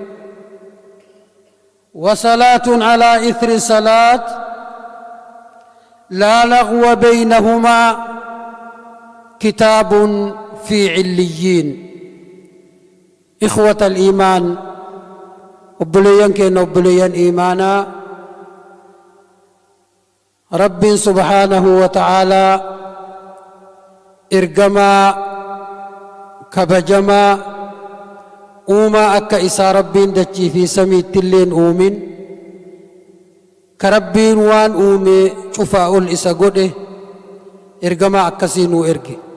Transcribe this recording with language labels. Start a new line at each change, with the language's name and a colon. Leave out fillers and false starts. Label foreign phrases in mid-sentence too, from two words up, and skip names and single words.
Arabic: وصلاة على إثر صلاة لا لغو بينهما كتاب في عليين. إخوة الإيمان،
Oromo: obboleeyyan keenya obboleeyyan iimaanaa rabbiin
Arabic: سبحانه وتعالى
Oromo: ergamaa kabajamaa uumaa akka isaa rabbiin dachii fi samiitti illeen uumin ka rabbiin waan uume cufaa ol isa godhe ergamaa akkasii nuu erge